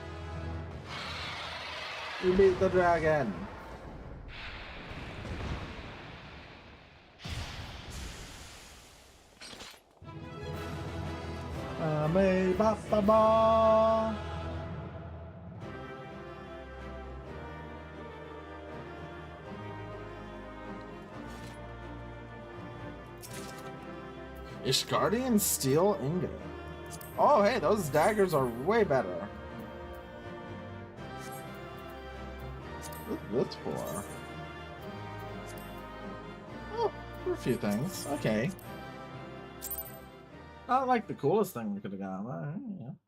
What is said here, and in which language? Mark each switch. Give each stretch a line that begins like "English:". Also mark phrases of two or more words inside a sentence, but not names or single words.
English: We beat the dragon! Ame ba ba ba! Ishgardian Steel Ingot. Oh, hey, those daggers are way better. What's this for? Oh, for a few things. Okay. Not like the coolest thing we could have got, but yeah.